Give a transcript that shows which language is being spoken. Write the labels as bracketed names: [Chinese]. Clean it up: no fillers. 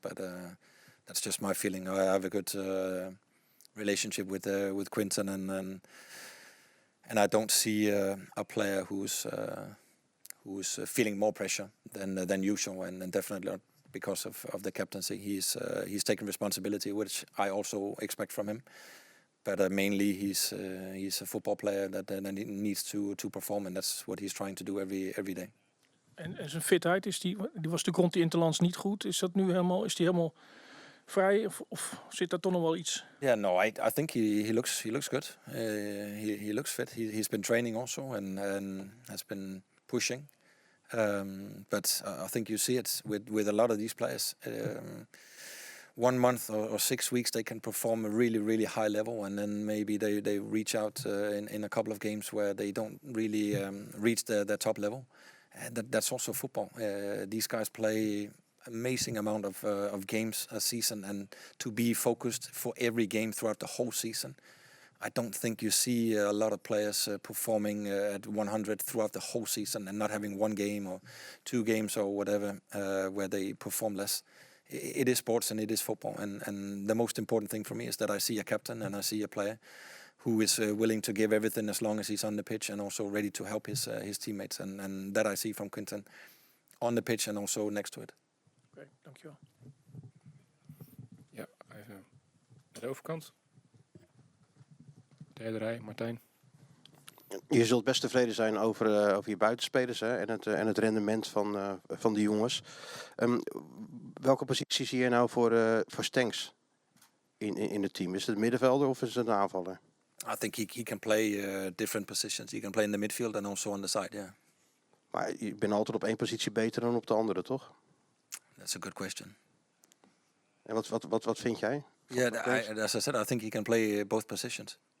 [English] But that's just my feeling. I have a good relationship with Quinten, and I don't see a player who's feeling more pressure than usual, and definitely not because of the captaincy. He's taken responsibility, which I also expect from him. but mainly he's a football player that needs to perform, and that's what he's trying to do every day. [Dutch] En zijn fitheid, die was natuurlijk rond die Interlands niet goed. Is die helemaal vrij of zit daar toch nog wel iets? [English] Yeah, no, I think he looks good. He looks fit. He's been training also and has been pushing. But I think you see it with a lot of these players. 1 month or 6 weeks they can perform a really, really high level, and then maybe they reach out in a couple of games where they don't really reach their top level. That's also football. These guys play amazing amount of games a season, and to be focused for every game throughout the whole season. I don't think you see a lot of players performing at 100 throughout the whole season and not having 1 game or 2 games or whatever where they perform less. It is sports and it is football, and the most important thing for me is that I see a captain and I see a player who is willing to give everything as long as he's on the pitch, and also ready to help his teammates, and that I see from Quinten on the pitch and also next to it. [Dutch] Oké, dankjewel. Ja, even naar de overkant. Derde rij, Martijn. Je zult best tevreden zijn over je buitenspelers, hè, en het rendement van de jongens. Welke positie zie je nou voor Stenks in het team? Is het middenvelder of is het een aanvaller? [English] I think he can play different positions. He can play in the midfield and also on the side, yeah. [Dutch] Maar je bent altijd op één positie beter dan op de andere, toch? [English] That's a good question. [Dutch] En wat vind jij? [English] Yeah, as I said, I think he can play both positions.